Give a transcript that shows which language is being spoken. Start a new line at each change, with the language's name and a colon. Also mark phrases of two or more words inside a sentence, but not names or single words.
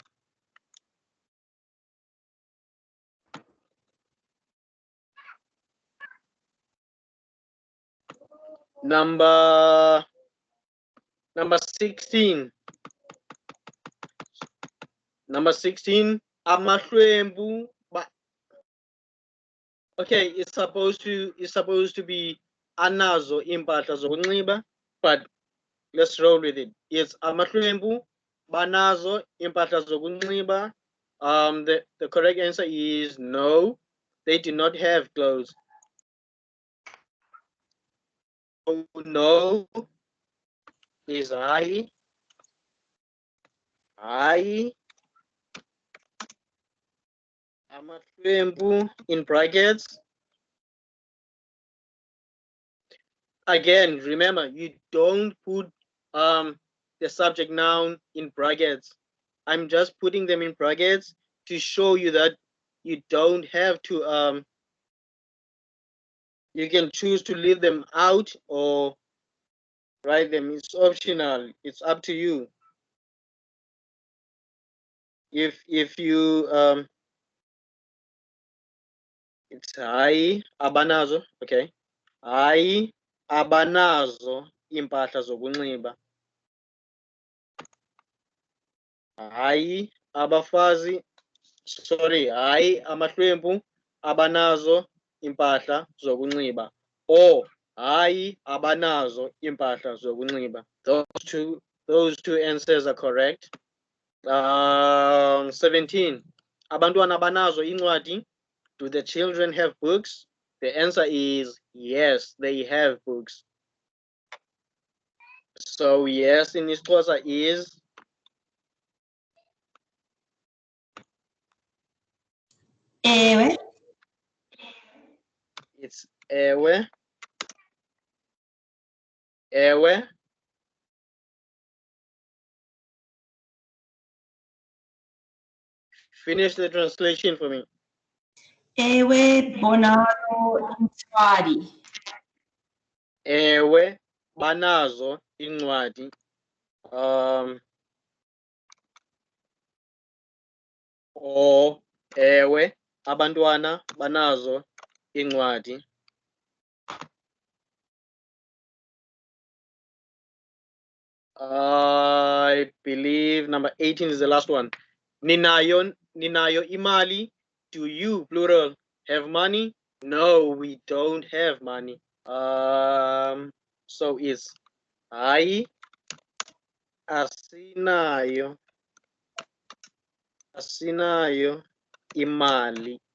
English: Number 16. Number 16, amahlwempu. Okay, it's supposed to be
Xhosa: anazo impahla zokunxiba,
English: but let's roll with it.
Xhosa: It's amahlwempu banazo impahla zokunxiba.
English: The correct answer is no, they do not have clothes. So no is hayi.
Xhosa: Hayi. Amahlwempu
English: in brackets. Again, remember, you don't put the subject noun in brackets. I'm just putting them in brackets to show you that you don't have to you can choose to leave them out or write them. It's optional. It's up to you. If you it's
Xhosa: hayi abanazo,
English: okay.
Xhosa: Hayi abanazo impahla zokunxiba. Hayi abafazi, sorry, hayi amahlwempu abanazo impahla zokunxiba, or hayi abanazo impahla zokunxiba.
English: Those two answers are correct. 17.
Xhosa: Abantwana banazo incwadi.
English: Do the children have books? The answer is yes, they have books. So yes in isiXhosa is
Xhosa: Ewe. it's ewe. Ewe.
English: Finish the translation for me.
Xhosa: Ewe bonazo incwadi. Ewe banazo incwadi. Or ewe abantwana banazo incwadi.
English: I believe number 18 is the last one.
Xhosa: Ninayo imali.
English: Do you, plural, have money? No, we don't have money. So it's
Xhosa: hayi asinayo imali.